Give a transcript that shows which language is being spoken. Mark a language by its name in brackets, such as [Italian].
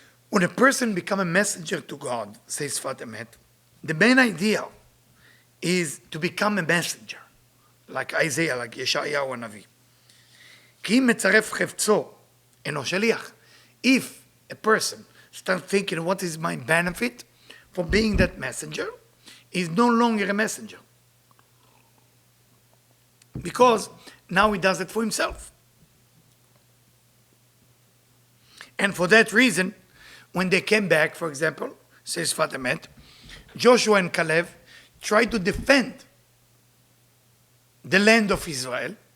[English] When a person becomes a messenger to God, says Sfat Emet, the main idea is to become a messenger, like Isaiah, like Yeshayahu Navi. [Hebrew] כי אם מצרף חפצו, אינו שליח. [English] If a person starts thinking, what is my benefit for being that messenger, is no longer a messenger. Because now he does it for himself. And for that reason, when they came back, for example, says Sfat Emet, Joshua and Caleb tried to defend the land of Israel